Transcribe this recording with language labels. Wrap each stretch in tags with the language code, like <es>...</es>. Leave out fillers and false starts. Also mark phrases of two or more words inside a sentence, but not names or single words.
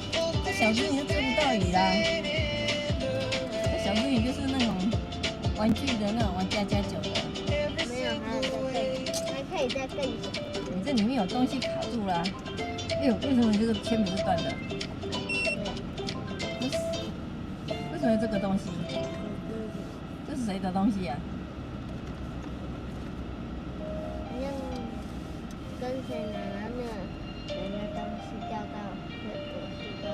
<zh>这小只你就追不到鱼啦。这小只鱼就是那种玩具的那种玩家家酒的。没有，还可以再更小。你这裡面有東西卡住了。哎呦，為什麼這個鉛筆是斷的？為什麼有這個東西？這是誰的東西呀？跟誰拿那東西掉到我</zh>